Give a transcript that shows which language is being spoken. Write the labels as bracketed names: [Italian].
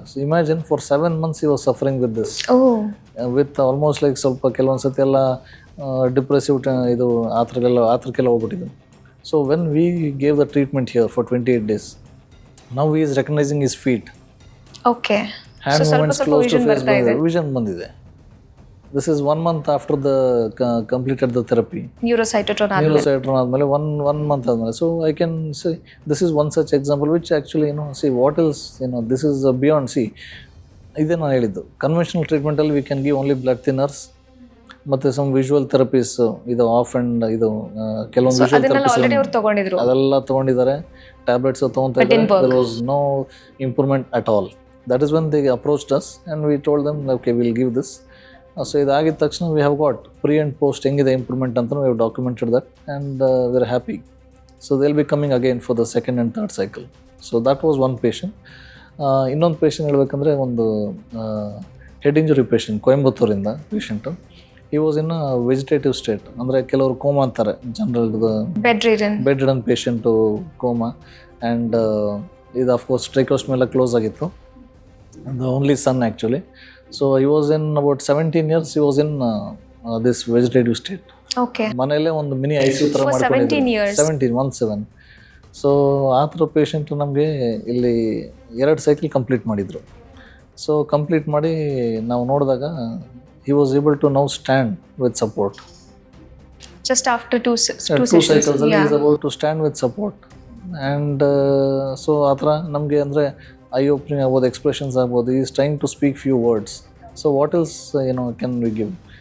[English] so imagine for 7 months he was suffering with this, with almost like [Kannada] ಸ್ವಲ್ಪ ಕೆಲವೊಂದು ಸತಿ ಎಲ್ಲ ಡಿಪ್ರೆಸಿವ್ ಇದು ಆ ಥರಕ್ಕೆಲ್ಲ ಹೋಗ್ಬಿಟ್ಟಿದ್ದು. [English] So when we gave the treatment here for 28 days, now he is recognizing his feet. Okay. [Kannada] Hand movements close to face ಬಂದಿದೆ, vision ಬಂದಿದೆ. [English] This is 1 month after the completed the therapy. Neurocytotron [Kannada] ಆದಮೇಲೆ 1 month ಆದಮೇಲೆ. [English] So I can say this is one such example which actually see what else, this is beyond. See, [Kannada] ಇದೇ ನಾನು ಹೇಳಿದ್ದು, [English] conventional ಟ್ರೀಟ್ಮೆಂಟಲ್ಲಿ we can give only blood thinners ಮತ್ತು some visual therapies, ಇದು off and [Kannada] ಇದು ಕೆಲವೊಂದು visual therapies ಅದೆಲ್ಲ ತೊಗೊಂಡಿದ್ದಾರೆ. Tablets ತೊಗೊತಾ ಇದ್ದಾರೆ. [English] there was no improvement at all. That is when they approached us and we told them, okay, we'll give this. So [Kannada] ಇದಾಗಿದ ತಕ್ಷಣ [English] We have got pre and post ಹೆಂಗಿದೆ improvement ಅಂತ we have documented that, and we are happy. So they will be coming again for the second and third cycle. So that was one patient. [Kannada] ಇನ್ನೊಂದು patient ಹೇಳ್ಬೇಕಂದ್ರೆ, ಒಂದು head injury patient, ಕೊಯಂಬತ್ತೂರಿಂದ patient. [English] he was in vegetative state, [Kannada] ಅಂದರೆ ಕೆಲವರು coma ಅಂತಾರೆ, [English] General bed ridden patient coma. And [Kannada] ಇದು of course ಟ್ರೈಕೋಸ್ಟಮ್ ಎಲ್ಲ close ಆಗಿತ್ತು. [English] The only son actually. So I was in about 17 years he was in this vegetative state. Okay. [Kannada] ಮನೆಯಲ್ಲೇ ಒಂದು mini ICU ಥರ [English] For 17 [Kannada] ಮಾಡ್ಕೊಂಡಿದ್ರು. [English] years. 17. [Kannada] ಸೊ ಆ ಥರ ಪೇಷಂಟ್ ನಮಗೆ ಇಲ್ಲಿ 2 ಸೈಕಲ್ ಕಂಪ್ಲೀಟ್ ಮಾಡಿದರು. ಸೊ ಕಂಪ್ಲೀಟ್ ಮಾಡಿ ನಾವು ನೋಡಿದಾಗ [English] he was able to now stand with support. Just after two Two cycles ಅಲ್ಲಿ is about to stand with support. [Kannada] And so ಆ ಥರ ನಮಗೆ ಅಂದರೆ ಐ ಓಪನಿಂಗ್ ಆಗ್ಬೋದು, ಎಕ್ಸ್ಪ್ರೆಷನ್ಸ್ ಆಗ್ಬೋದು. [English] Is trying to speak few words. So what else can we give?